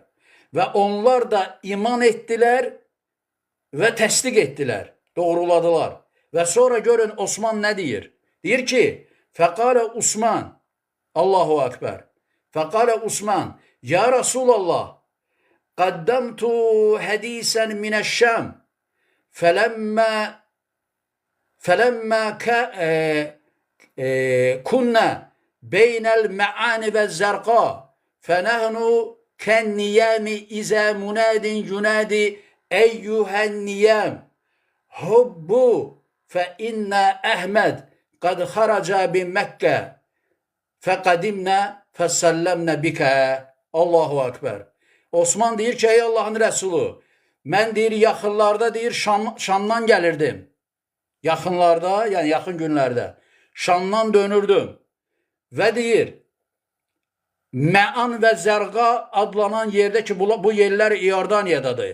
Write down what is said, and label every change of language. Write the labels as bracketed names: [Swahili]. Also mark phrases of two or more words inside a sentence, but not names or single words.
[Azerbaijani] Və onlar da iman etdilər və təsdiq etdilər, doğruladılar. Və sonra görün Osman nə deyir? Deyir ki, fəqalə Osman, Allahu Akbar. [Arabic] فقال عثمان يا رسول الله قدمت حديثا من الشام, فلما كنا بين المعان والزرقاء فنحن كالنيام إذا مناد ينادي أيها النيام هبوا فإن أحمد قد خرج بمكة فقدمنا فسلمنا بك. Allahu Akbar. [Azerbaijani] Osman deyir ki, ey Allahın Rəsulu, mən deyir, yaxınlarda deyir, Şamdan gəlirdim. Yaxınlarda, yəni yaxın günlərdə Şamdan dönürdüm. Və deyir, Məan və Zərqa adlanan yerdə ki, bu yerlər İordaniyadadır.